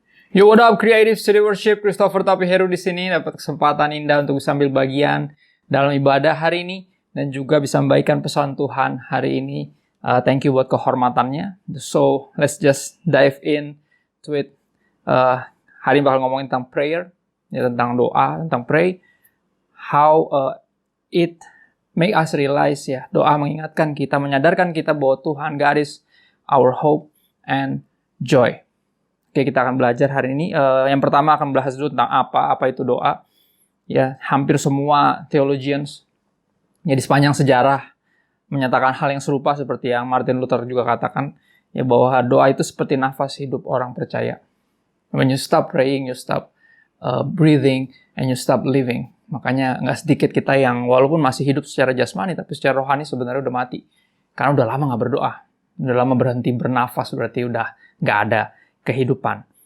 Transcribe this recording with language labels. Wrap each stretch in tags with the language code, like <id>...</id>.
<en>Yo, what up,</en> <id>Creative Studio Worship, Christopher Tapi Heru di sini dapat kesempatan indah untuk bisa ambil bagian dalam ibadah hari ini dan juga bisa membagikan pesan Tuhan hari ini.</id> <en>Thank you</en> <id>buat kehormatannya.</id> <en>So, let's just dive in to it.</en> <id>Hari ini bakal ngomongin tentang prayer, ya, tentang doa, tentang pray.</id> <en>How it make us realize,</en> <id>ya, doa mengingatkan kita, menyadarkan kita bahwa Tuhan,</id> <en>God is our hope and joy.</en> <id>Oke, kita akan belajar hari ini. Yang pertama akan bahas dulu tentang apa itu doa. Ya, hampir semua theologians ya di sepanjang sejarah menyatakan hal yang serupa seperti yang Martin Luther juga katakan, ya, bahwa doa itu seperti nafas hidup orang percaya.</id> <en>When you stop praying, you stop breathing, and you stop living.</en> <id>Makanya nggak sedikit kita yang walaupun masih hidup secara jasmani, tapi secara rohani sebenarnya udah mati. Karena udah lama nggak berdoa. Udah lama berhenti bernafas, berarti udah nggak ada kehidupan.</id>